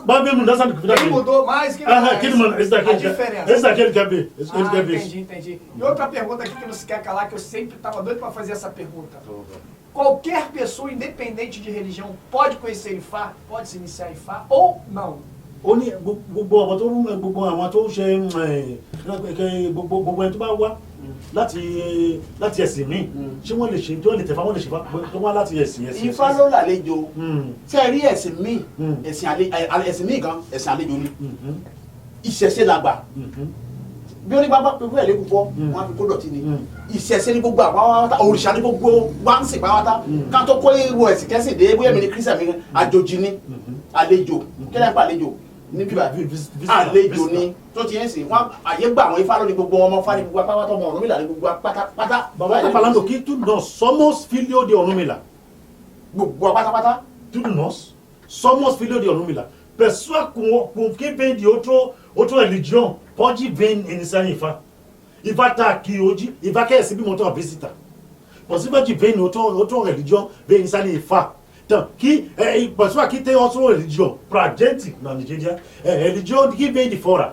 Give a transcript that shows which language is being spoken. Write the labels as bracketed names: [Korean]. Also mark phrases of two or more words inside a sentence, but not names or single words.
[Portuguese] Vai ver a mudança de vida. Quem mudou mais, quem mudou mais. Esse daqui, a diferença. Esse daqui ele quer ver. Ele quer ver. Entendi. E outra pergunta aqui que não se quer calar, que eu sempre estava doido para fazer essa pergunta. Qualquer pessoa, independente de religião, pode conhecer Ifá? Pode se iniciar Ifá ou não? [Yoruba] Ó ní gbogbo àwọn tó ń ṣe gbogbo ẹni tó bá wá láti ẹ̀sìn míì ṣé wọ́n lè ṣe tí wọ́n lè tẹ̀fà wọ́n lè ṣe tó wá láti ẹ̀sìn. Ifá ló lálejò tẹ́ rí ẹ̀sìn míì ẹ̀sìn míì gan ẹ̀sìn àlejò ni ìṣẹ̀ṣe làgbà bí ó ní bá pẹ̀lú ẹ̀ lẹ́kùn fọ́ wọn á fi kó dọ̀tí ni ìṣẹ̀ṣe ní gbogbo àpáwátá òrìṣà ní gbogbo wá ń sìn pàwátá ká tó kó irú ẹ̀sìn kẹ́sìn dé bóyá mi ní kírísà mi àjòjì ni àlejò kí lẹ́yìn pa àlejò níbí báyìí àlejò ni tó ti ń sìn wọn àyè gbà àwọn Ifá lónìí gbogbo ọmọ Ifá ní gbogbo apáwátá ọmọ Ọ̀rúnmìlà ní gbogbo pátápátá. [Portuguese] Bàbá tá falando que tudo nós somos filhos de Ọ̀rúnmìlà. [Yoruba] Gbogbo pátápátá. [Portuguese] Tudo nós somos filhos de Ọ̀rúnmìlà. Pessoa com quem vem de outra religião pode vir iniciar em Ifá. Ifá está aqui hoje, Ifá quer receber uma visita. Você vai vir em outra religião, vem iniciar em Ifá. Então, que pessoa que tem outra religião, para gente na Nigéria, é religião que vem de fora.